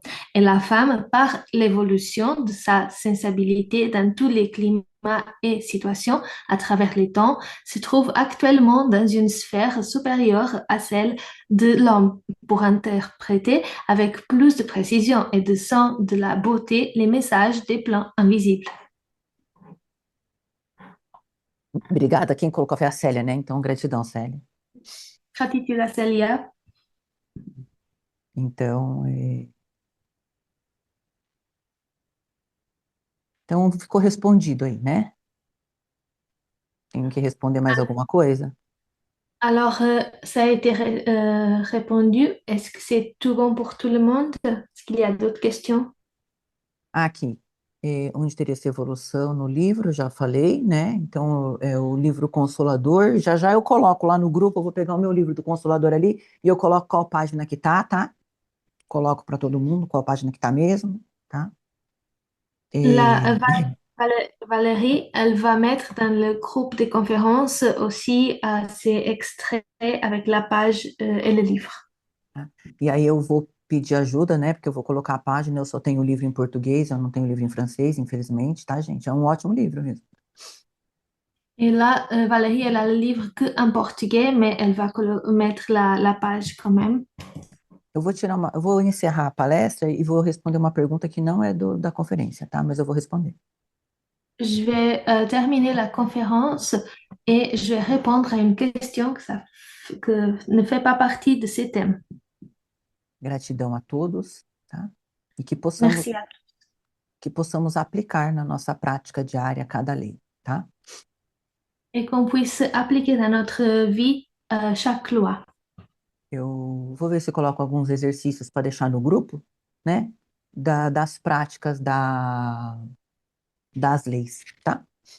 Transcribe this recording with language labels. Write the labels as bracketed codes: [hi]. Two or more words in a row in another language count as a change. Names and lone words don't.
[fr] Et la femme, par l'évolution de sa sensibilité dans tous les climats et situations à travers les temps, se trouve actuellement dans une sphère supérieure à celle de l'homme pour interpréter avec plus de précision et de sens de la beauté les messages des plans invisibles. [pt] Obrigada. Quem colocou foi a Célia, né? Então, gratidão, Célia. [fr] Gratitude à Célia. [pt] Então, então ficou respondido aí, né? Tenho que responder mais alguma coisa? [fr] Alors, ça a été répondu. Est-ce que c'est tout bon pour tout le monde? Est-ce qu'il y a d'autres questions? [pt] Aqui, onde teria essa evolução no livro, já falei, né? Então, é o livro Consolador. Já já eu coloco lá no grupo, eu vou pegar o meu livro do Consolador ali e eu coloco qual página que tá? Coloco para todo mundo qual página que tá mesmo, tá? [fr] La, [pt] E, [fr] Valérie, elle va mettre dans le groupe de conférences aussi ces extraits avec la page et le livre. [pt] tá? E aí eu vou pedir ajuda, né? Porque eu vou colocar a página, eu só tenho o livro em português, eu não tenho o livro em francês, infelizmente, tá, gente? É um ótimo livro mesmo. [fr] Et là, Valérie, elle a le livre que en portugais, mais elle va mettre la page quand même. [pt] Eu vou encerrar a palestra e vou responder uma pergunta que não é da conferência, tá? Mas eu vou responder. [fr] Je vais terminer la conférence et je vais répondre à une question que ne fait pas partie de ces thèmes. [pt] Gratidão a todos, tá? E [fr] Merci à [pt] que possamos aplicar na nossa prática diária cada lei, tá? [fr] et qu'on puisse appliquer dans notre vie chaque loi. [pt] Eu vou ver se eu coloco alguns exercícios para deixar no grupo, né? Das práticas das leis, tá?